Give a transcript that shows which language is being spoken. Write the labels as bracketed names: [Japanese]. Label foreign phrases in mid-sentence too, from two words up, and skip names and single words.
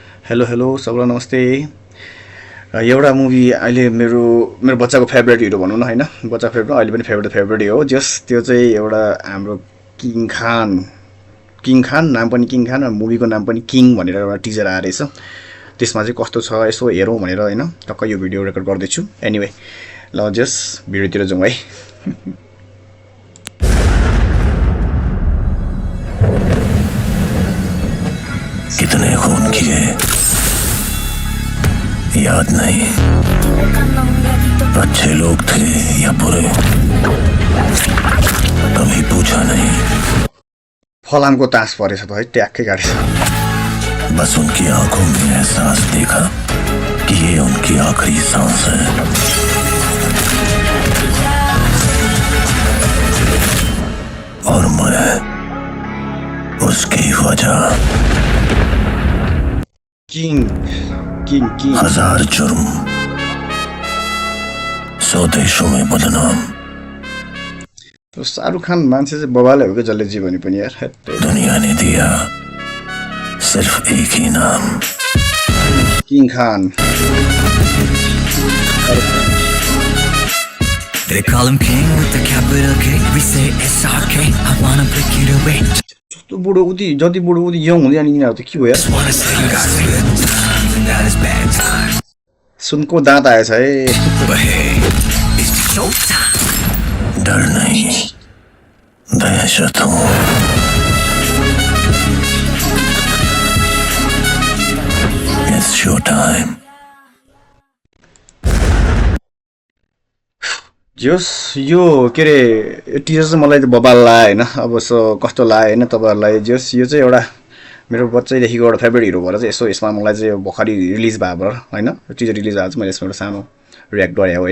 [English] hello hello [Nepali] सबैलाई नमस्ते। एउटा मुभी अहिले मेरो मेरो बच्चाको फेभरेट हिरो भनौँ न हैन, बच्चा फेभरेट अहिले पनि फेभरेट हो जस त्यो चाहिँ एउटा हाम्रो किङ खान नाम पनि किङ खान र मुभीको नाम पनि किङ भनेर एउटा टिजर आएर रहेछ। त्यसमा चाहिँ कस्तो छ यसो हेरौँ भनेर हैन टक्क यो भिडियो रेकर्ड गर्दैछु। [English] anyway la [Nepali] जस भिडियोतिर जाउँ है। [Hindi] कितने खून किए याद नहीं, अच्छे लोग थे या बुरे कभी पूछा नहीं। [Nepali] फलामको तास परेछ त है, ट्याक्कै गाडी छ। [Hindi] बस उनकी आंखों में एहसास देखा कि ये उनकी आखिरी सांस है। और मैं उसकी वजह। किङ हजार जुर्म 100 देशों में बदनाम। [Nepali] तो शाहरुख खान मान्छे चाहिँ बबाले हो कि जसले जी भने पनि यार। [Hindi] दुनिया ने दिया सिर्फ एक ही नाम, किङ खान। [English] They call him king with the capital K. We say SRK. I wanna break it away. [Nepali] जस्तो बुढो उति जति बुढो उति यङ हुँदै अनि यिनीहरू त के हो यार। [English] Just wanna say you got good times and that is bad times. [Nepali] सुनको दाँत आएछ है। [English] But hey, it's showtime. [Hindi] डर नहीं दहशत हूँ। [English] It's show time. [Nepali] जस यो के अरे टिजर चाहिँ मलाई त बबाल लाग्यो होइन। अब कस्तो लाग्यो होइन तपाईँहरूलाई। जस यो चाहिँ एउटा मेरो बच्चैदेखिको एउटा फेभरेट हिरो भएर चाहिँ यसो यसमा मलाई चाहिँ भर्खरै रिलिज भए भएर होइन टिजर रिलिज भएको चाहिँ मैले यसमा एउटा सानो रियाक्ट गरेँ होइन।